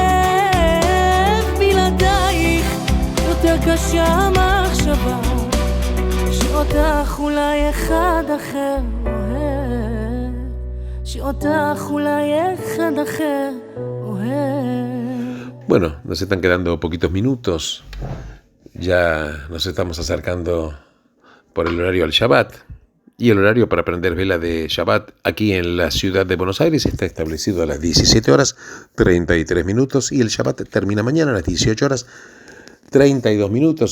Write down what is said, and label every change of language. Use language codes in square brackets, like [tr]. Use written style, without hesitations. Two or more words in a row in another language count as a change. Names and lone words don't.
[he] בלעדייך יותר קשה המחשבה שאותך אולי אחד אחר אוהב, שאותך אולי אחד אחר אוהב. [es] Bueno, nos están quedando poquitos minutos, ya nos estamos acercando por el horario al Shabbat. Y el horario para prender vela de Shabbat aquí en la ciudad de Buenos Aires está establecido a las 17 horas 33 minutos y el Shabbat termina mañana a las 18 horas 32 minutos.